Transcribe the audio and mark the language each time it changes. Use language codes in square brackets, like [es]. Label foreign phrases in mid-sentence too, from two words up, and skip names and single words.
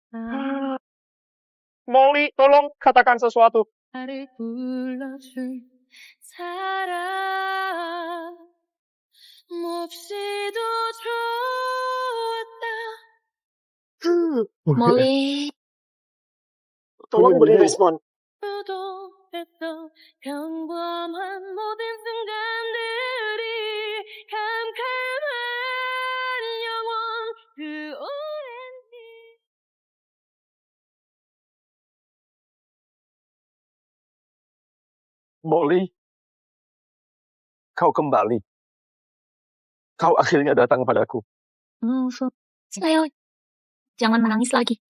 [id] Molly, tolong katakan sesuatu. [ko] 몹시도 Molly. [id] Tolong beri respon. [ko] 평범한 모든 순간들이 캄캄한 영원 그 오랜 [id] Molly, kau kembali. Kau akhirnya datang padaku. Leo, jangan menangis lagi.